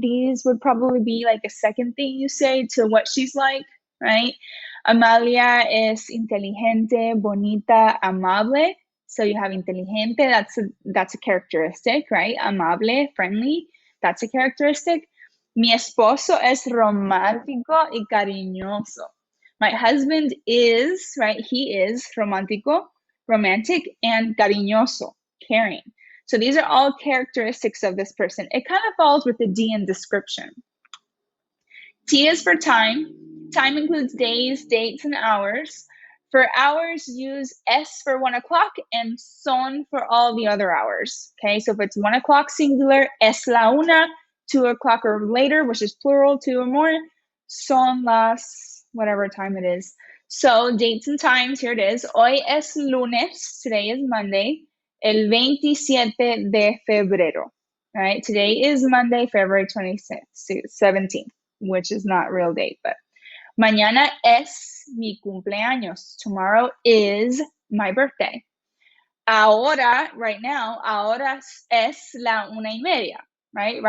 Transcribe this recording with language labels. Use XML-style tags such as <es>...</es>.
<en>These would probably be like a second thing you say to what she's like, right?</en> <es>Amalia es inteligente, bonita, amable.</es> <en>So you have inteligente, that's a characteristic, right? Amable, friendly, that's a characteristic.</en> <es>Mi esposo es romántico y cariñoso.</es> <en>My husband is, right? He is romántico, romantic, and cariñoso, caring. So these are all characteristics of this person. It kind of falls with the D in description. T is for time. Time includes days, dates, and hours. For hours, use S for 1 o'clock and son for all the other hours. Okay, so if it's 1 o'clock singular,</en> <es>es la una,</es> <en>2 o'clock or later, which is plural, 2 or more,</en> <es>son las,</es> <en>whatever time it is. So dates and times, here it is.</en> <es>Hoy es lunes,</es> <en>today is Monday,</en> <es>el 27 de febrero.</es> <en>All right, today is Monday, February 17th, which is not real date, but</en> <es>mañana es mi cumpleaños.</es> <en>Tomorrow is my birthday.</en> <es>Ahora,</es> <en>right now,</en> <es>ahora es la 1:30,</es> <en>right?</en>